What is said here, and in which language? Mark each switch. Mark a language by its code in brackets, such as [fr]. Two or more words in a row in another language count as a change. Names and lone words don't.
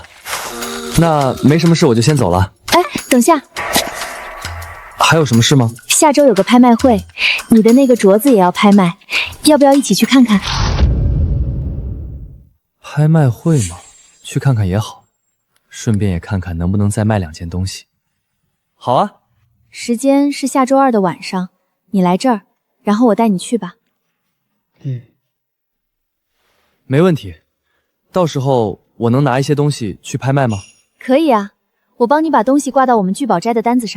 [zh] 那沒什麼事，我就先走了。哎，等下。還有什麼事嗎？下周有個拍賣會，你的那個鐲子也要拍賣，要不要一起去看看？拍賣會嗎？去看看也好，順便也看看能不能再賣2 件東西。好啊。時間是下周2的晚上，你來這兒，然後我帶你去吧。沒問題。到時候我能拿一些東西去拍賣嗎？可以啊，我幫你把東西掛到我們聚寶齋的單子上。